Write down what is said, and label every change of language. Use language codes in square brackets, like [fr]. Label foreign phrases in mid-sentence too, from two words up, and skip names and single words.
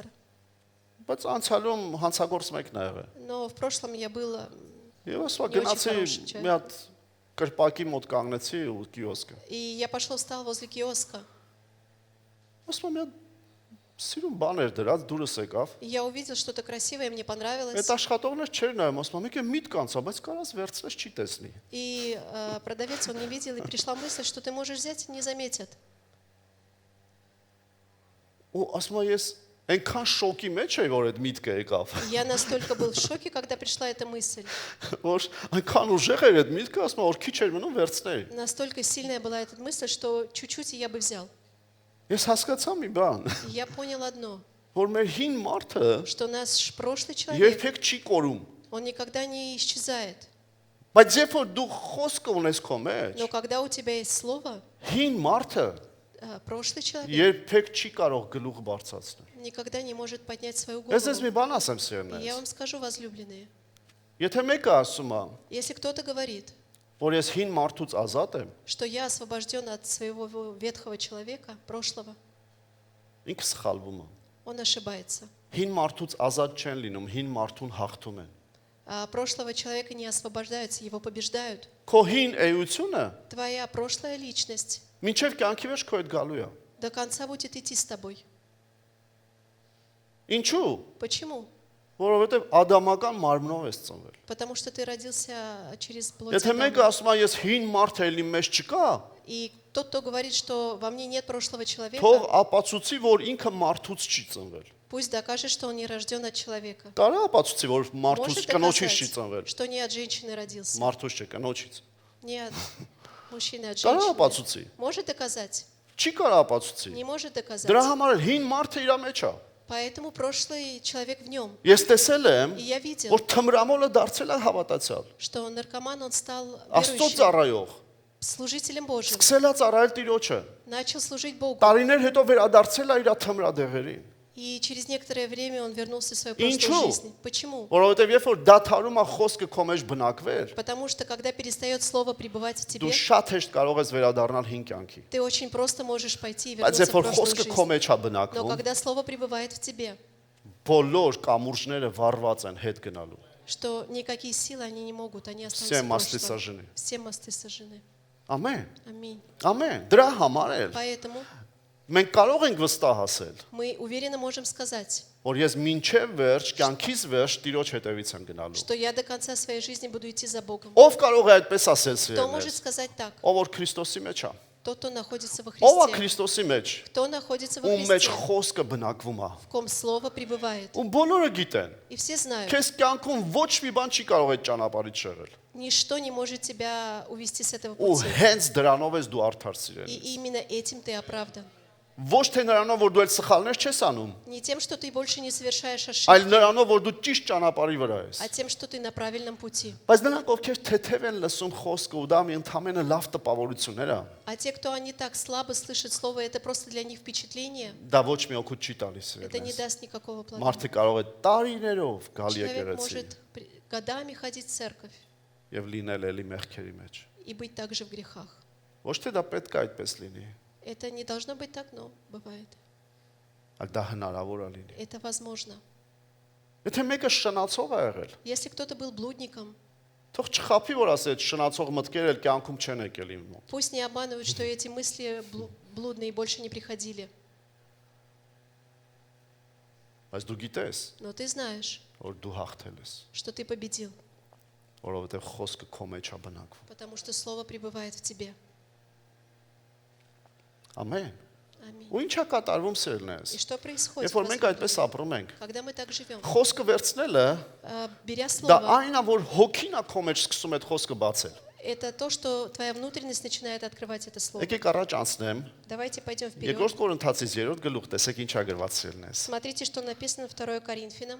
[hy] Բայց անցյալում հանցագործ մեկն է եղել։ [ru] но в прошлом я был [hy] Եվ ասա [ru] Не очень [hy] գնացի [ru] хороший человек. [hy] մի հատ կրպակի мот կանգնեցի ու կիոսկը։ [ru] И я пошел, встал возле киоска. [hy] Ասում մի հատ սիրուն բան էր դրած, դուրս եկավ։ [ru] И я увидел что-то красивое, мне понравилось. [hy] Այդ աշխատողներ չէր նայում, ասում մեկ է միտ կանցա, բայց կարաս վերցնես չի տեսնի։ [ru] И продавец, он не видел, и пришла мысль, что ты можешь взять, не заметят. [hy] Ու ասում ես այնքան շոկի մեջ էի, որ այդ միտքը եկավ։ [ru] Я настолько был в шоке, когда пришла эта мысль. [hy] Որ այնքան ուժեղ էր այդ միտքը, ասում որ քիչ էր մնում վերցնեի։ [ru] Настолько сильная была эта мысль, что чуть-чуть и я бы взял. [hy] Ես հասկացա մի բան, [ru] И я понял одно, [hy] որ մեր հին մարդը [ru] что наш прошлый человек, [hy] երբեք չի կորում։ [ru] он никогда не исчезает. [hy] Բայց երբ որ դու խոսքը ունես քո մեջ, [ru] Но когда у тебя есть слово, [hy] հին մարդը [ru] прошлый человек [hy] երբեք չի կարող գլուխ բարձրացնել։ [ru] никогда не может поднять свою [hy] Ես ես մի [ru] голову. [hy] բան ասեմ [ru] И [hy] սիրելիներս։ [ru] я вам скажу, возлюбленные, [hy] Եթե մեկը ասում է, [ru] если кто-то говорит, [hy] որ ես հին մարդուց ազատ եմ, [ru] что я освобожден от своего ветхого человека, прошлого, [hy] ինքը սխալվում է։ [ru] он ошибается. [hy] Հին մարդուց ազատ չեն լինում, հին մարդուն հաղթում են։ [ru] А прошлого человека не освобождаются, его побеждают. [hy] Քո հին էությունը [ru] Твоя прошлая личность [hy] մինչև կյանքի վերջ քո հետ գալու է։ [ru] до конца будет идти с тобой. [hy] Ինչու՞։ [ru] Почему? [hy] Որովհետև ադամական մարմնով ես ծնվել։ [ru] Потому что ты родился через плоть [hy] Եթե [ru] Адама. [hy] մեկը ասում է ես հին մարդ եմ իմ մեջ չկա, [ru] И тот, кто говорит, что во мне нет прошлого человека, [hy] թող ապացուցի, որ ինքը մարդուց չի ծնվել։ [ru] пусть докажет, что он не рожден от человека. [hy] Կարա ապացուցի, որ մարդուց [ru] Может [hy] կնոջից չի [ru] доказать, [hy] ծնվել։ [ru] что не от женщины родился, [hy] Մարդուց չէ, կնոջից։ [ru] не от мужчины, от [hy] Կարա [ru] женщины. [hy] ապացուցի։ [ru] Может доказать. [hy] Չի կարող ապացուցի։ [ru] не может доказать. [hy] Դրա համար էլ հին մարդը իր մեջ է։ [ru] Поэтому прошлый человек в нем. [hy] Ես տեսել եմ, [ru] И я видел, [hy] որ թմրամոլը дարձել է հավատացյալ։ [ru] что наркоман, он стал [hy] Աստծո [ru] верующим, [hy] ծառայող, [ru] служителем Божьим, [hy] սկսել է ծառայել Տիրոջը։ [ru] начал служить Богу. [hy] Տարիներ հետո վերադարձել է իր թմրադեղերին։ [ru] И через некоторое время он вернулся в свою прошлую [hy] Ինչու՞։ [ru] жизнь. Почему? [hy] Որովհետև երբ որ դաթարում է խոսքը քո մեջ բնակվել, [ru] Потому что когда перестает слово пребывать в [hy] դու [ru] тебе, [hy] շատ հեշտ կարող ես վերադառնալ հին կյանքի։ [ru] ты очень просто можешь пойти и [hy] Բայց [ru] вернуться [hy] երբ [ru] в [hy] որ [ru] прошлую [hy] խոսքը քո [ru] жизнь. [hy] մեջ է [ru] Но [hy] բնակվում, [ru] когда слово пребывает в тебе, [hy] բոլոր կամուրջները վառված են հետ գնալու։ [ru] что никакие силы они не могут, они Все останутся в мосты прошлом. сожжены. Все мосты сожжены. [hy] Ամեն։ [ru] Аминь. [hy] Ամեն։ Դրա համար էլ [ru] Поэтому [hy] մենք կարող ենք վստահ ասել, [ru] мы уверенно можем сказать, [hy] որ ես մինչև վերջ, կյանքից վերջ Տիրոջ հետևից եմ գնալու։ [ru] что я до конца своей жизни буду идти за Богом. [hy] Ով կարող է այդպես ասել [ru] Кто может [hy] սիրելիներ։ [ru] сказать так? [hy] Ով որ Քրիստոսի մեջ է։ [ru] Тот, кто находится во [hy] Ով է [ru] Христе. [hy] Քրիստոսի մեջ։ [ru] Кто находится во [hy] Ում մեջ [ru] Христе, [hy] խոսքը բնակվում է։ [ru] в ком Слово пребывает. [hy] Ու բոլորը գիտեն։ [ru] И все знают, [hy] Քեզ կյանքում ոչ մի բան չի կարող այդ ճանապարհից շեղել։ [ru] ничто не может тебя увести с этого [hy] Ու [ru] пути. [hy] հենց դրանով ես դու արդար սիրել։ [ru] И именно этим ты оправдан. [hy] Ոչ թե նրանով որ դու այլ սխալներ չես անում, [ru] Не тем, что ты больше не совершаешь [hy] այլ [ru] ошибки, [hy] նրանով որ դու ճիշտ ճանապարհի վրա ես։ [ru] а тем, что ты на правильном пути. [hy] Բայց նրանք ովքեր թեթև են լսում խոսքը ու դա մի ընդհանրապես լավ տպավորություններ է, [ru] А те, кто они так слабо слышат Слово, это просто для них впечатление. [hy] դա ոչ մի օգուտ չի տալիս [ru] Это не [hy] իրենից։ [ru] даст никакого плода. [hy] Մարդը կարող է տարիներով գալ [ru] Человек [hy] եկեղեցի [ru] может годами ходить в церковь [hy] եւ լինել էլի մեղքերի մեջ։ [ru] и быть также в грехах. [hy] Ոչ թե դա պետք է այդպես լինի, [ru] Это не должно быть так, но бывает. [hy] այլ դա հնարավոր է լինի։ [ru] Это возможно. [hy] Եթե մեկը շնացող է եղել, [ru] Если кто-то был блудником, [hy] թող չխափի որ ասի այդ շնացող մտքերը էլ կյանքում չեն եկել իմ մոտ։ [ru] пусть не обманывают, что эти мысли блудные больше не приходили. [hy] Բայց դու գիտես, [ru] Но ты знаешь, [hy] որ դու հաղթել ես, [ru] что ты победил, [hy] որովհետեւ խոսքը քո մեջ է բնակվում։ [ru] потому что Слово пребывает в тебе. [hy] Ամեն։ [ru] Аминь. [hy] Ու ինչա կատարվում սերնես։ [ru] И что происходит, [hy] Երբ որ մենք այդպես ապրում ենք, [ru] когда мы так живем? [hy] խոսքը վերցնելը [ru] Беря [hy] դա [ru] Слово, [hy] այն է, որ հոգին է քո մեջ սկսում այդ խոսքը բացել։ [ru] это то, что твоя внутренность начинает открывать это Слово. [hy] Եկեք առաջ անցնեմ։ [ru] Давайте пойдем вперед. [hy] Երկրորդ Կորինթացից 3-րդ գլուխ, տեսեք ինչա գրված սերնես։ [ru] Смотрите, что написано 2 Коринфянам,